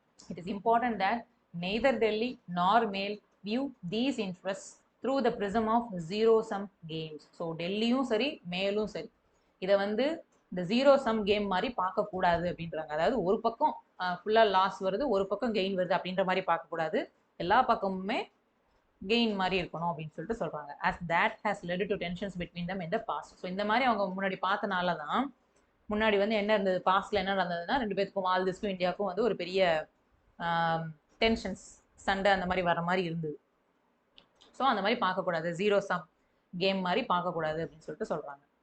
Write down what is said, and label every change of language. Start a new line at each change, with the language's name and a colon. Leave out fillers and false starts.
English: It is important that neither Delhi nor Male view these interest through the prism of zero sum games.
Tamil: So டெல்லியும் சரி மேலும் சரி இதை வந்து இந்த ஜீரோ சம் கேம் மாதிரி பார்க்கக்கூடாது அப்படின்றாங்க. அதாவது ஒரு பக்கம் ஃபுல்லாக லாஸ் வருது, ஒரு பக்கம் கெயின் வருது அப்படின்ற மாதிரி பார்க்கக்கூடாது, எல்லா பக்கமுமே கெயின் மாதிரி இருக்கணும் அப்படின்னு சொல்லிட்டு சொல்கிறாங்க.
English: as that has led to tensions between them in the past.
Tamil: So இந்த மாதிரி அவங்க முன்னாடி பார்த்தனால தான் முன்னாடி வந்து என்ன இருந்தது, பாஸ்ட்ல என்ன நடந்ததுன்னா ரெண்டு பேருக்கும் மால்தீவ்ஸ்க்கும் இந்தியாவுக்கும் வந்து ஒரு பெரிய டென்ஷன்ஸ் சண்டை அந்த மாதிரி வர மாதிரி இருந்தது. ஸோ அந்த மாதிரி பார்க்கக்கூடாது, ஜீரோ சம் கேம் மாதிரி பார்க்கக்கூடாது அப்படின்னு சொல்லிட்டு சொல்கிறாங்க.